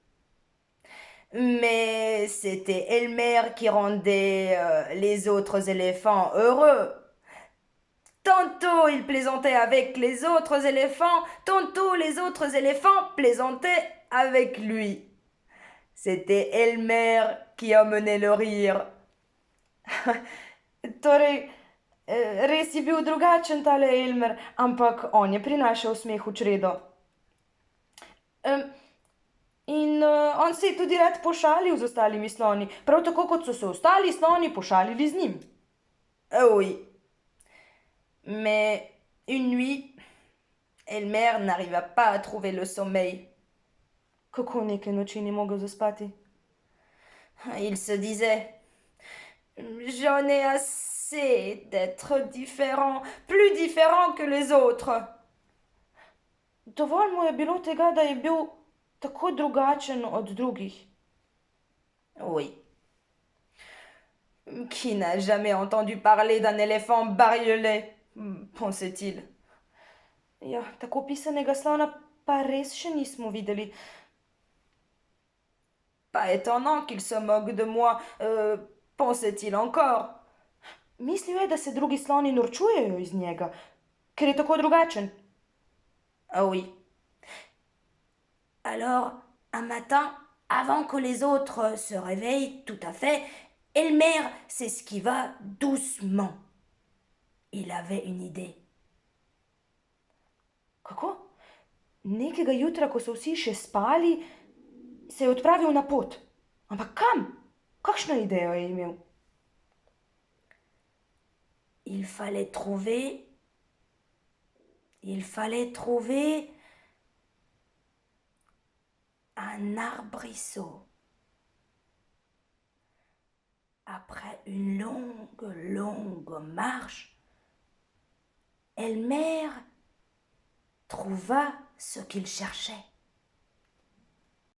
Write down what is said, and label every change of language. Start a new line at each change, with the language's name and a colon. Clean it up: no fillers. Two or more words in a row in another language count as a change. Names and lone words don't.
French: Mais c'était Elmer qui rendait les autres éléphants heureux. Tantôt il plaisantait avec les autres éléphants, tantôt les autres éléphants plaisantaient avec lui. C'était Elmer qui amenait le rire.
Slovenian: Torej, res je bil drugačen tale Elmer, ampak on je prinašal smeh v čredo. In on se je tudi rad pošalil z ostalimi sloni, prav tako kot so se ostali sloni pošalili z njim.
French: Oui. Mais une nuit, Elmer n'arriva pas à trouver le sommeil.
Slovenian: Kako neke noči ni mogel zaspati?
French: Il se disait, j'en ai assez d'être différent, plus différent que les autres.
Slovenian: Dovolj mu je bilo tega, da je bil tako drugačen od drugih.
French: Oui. Qui n'a jamais entendu parler d'un éléphant bariolé, pensait-il.
Slovenian: Ja, tako pisanega slona pa res še nismo videli.
French: Pas étonnant qu'il se moque de moi, pensait-il encore.
Slovenian: Mislil je, da se drugi sloni norčujejo iz njega, ker je tako drugačen.
French: Ah oui. Alors, un matin, avant que les autres se réveillent tout à fait, Elmer s'esquiva doucement. Il avait une idée.
Slovenian: Kako? Nekega jutra, ko so vsi še spali, se je odpravil na pot. Ampak kam? Kakšno idejo je imel?
French: Il fallait trouver un arbrisseau. Après une longue marche, Elmer trouva ce qu'il cherchait.